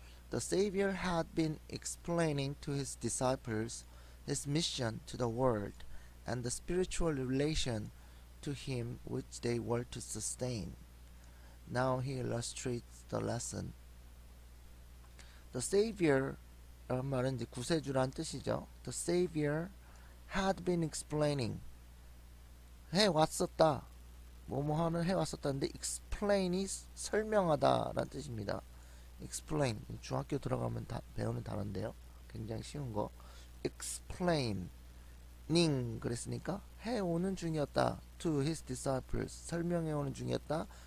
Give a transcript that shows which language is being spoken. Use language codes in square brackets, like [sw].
[en] The Savior had been explaining to his disciples his mission to the world and the spiritual relation to him which they were to sustain. Now he illustrates the lesson. [ko] The Savior 라는 말은 이제 구세주란 뜻이죠. [en] The Savior had been explaining, [ko] 해왔었다, 뭐뭐하는 해왔었다는데 explain이 설명하다 라는 뜻입니다. explain, 중학교 들어가면 배우는 단어인데요. 굉장히 쉬운 거. explaining 그랬으니까 해오는 중이었다. [en] to his disciples, [ko] 설명해오는 중이었다.